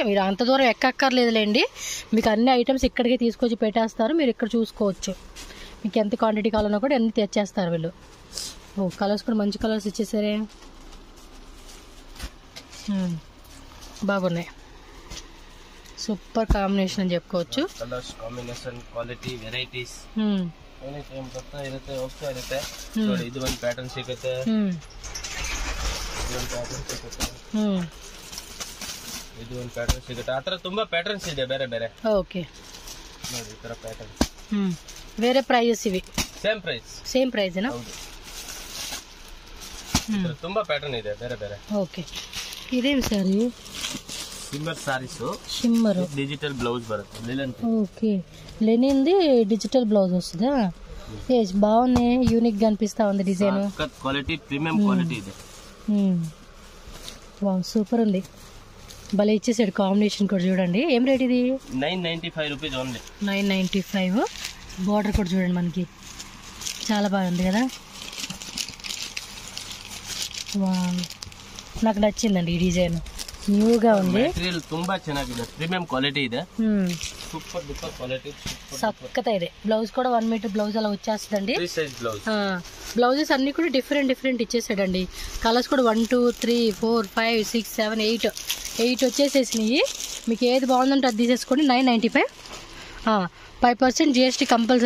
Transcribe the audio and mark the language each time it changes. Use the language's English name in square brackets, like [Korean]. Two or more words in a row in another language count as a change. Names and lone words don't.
[Telugu] మీరు అంత దూరం ఎక్కక్కర్లేదులేండి, మీకు అన్ని ఐటమ్స్ ఇక్కడికి తీసుకొచ్చి పెట్టేస్తారు. మీరు ఇక్కడ చూసుకోవచ్చు, మీకు ఎంత క్వాంటిటీ కావాలన్నా కూడా అన్ని తెచ్చేస్తారు వీళ్ళు. ఓ కలర్స్ కూడా మంచి కలర్స్ ఇచ్చేసారే. బాగున్నాయి, [English] super combination [Telugu] అని చెప్పుకోవచ్చు. [English] colours combination quality varieties any time [Kannada] ಬರ್ತಾ ಇರುತ್ತೆ ಹೋಗ್ತಾ ಇರುತ್ತೆ ನೋಡಿ. ಇದು ಒಂದು ಪ್ಯಾಟರ್ನ್ ಸಿಗುತ್ತೆ, ಇದು ಒಂದು ಪ್ಯಾಟರ್ನ್ ಸಿಗುತ್ತೆ, ಆ ಥರ ತುಂಬಾ ಪ್ಯಾಟರ್ನ್ಸ್ ಇದೆ ಬೇರೆ ಬೇರೆ. ಓಕೆ ನೋಡಿ ಈ ಥರ ಪ್ಯಾಟರ್ನ್. [Telugu] వేరే ప్రైజెస్ ఇవి? [English] same price [Telugu] ఏనా? [Kannada] ಹೌದು. ತುಂಬಾ ಪ್ಯಾಟರ್ನ್ ಇದೆ ಬೇರೆ ಬೇರೆ. [Telugu] ఓకే ఇదేం సారీ? [English] shimmer sarees. [Telugu] షిమ్మర్ [English] digital blouse బರುತ್ತೆ లినన్. [Telugu] ఓకే లెనిన్ది [English] digital blouse [Telugu] వస్తుందా? ఎస్ బాగుంది, యూనిక్ గా అనిపిస్తా ఉంది డిజైన్. [English] quality premium quality ಇದೆ. wow super [Telugu] ఉంది, భలే ఇచ్చేసాడు. కాంబినేషన్ కూడా చూడండి. ఏం రేట్ ఇది? [English] 995 rupees only. [Telugu] 995. బార్డర్ కూడా చూడండి మనకి చాలా బాగుంది కదా. వావ్ నాకు నచ్చిందండి ఈ డిజైన్, న్యూగా ఉంది. [Kannada] మెటీరియల్ ತುಂಬಾ ಚೆನ್ನಾಗಿದೆ, [English] premium quality ಇದೆ. super duper quality, [Kannada] సక్కత ಇದೆ. [Telugu] బ్లౌజ్ కూడా 1 మీటర్ బ్లౌజ్ అలా వచ్చేస్తుందండి. [English] free size blouse. [Telugu] బ్లౌజెస్ అన్ని కూడా డిఫరెంట్ ఇచ్చేసాడండి. కలర్స్ కూడా 1 2 3 4 5 6 7 8 వచ్చేసేసినాయి. మీకు ఏది బాగుందంటే అది తీసేసుకోండి. 995. 5% GST కంపల్సరీ.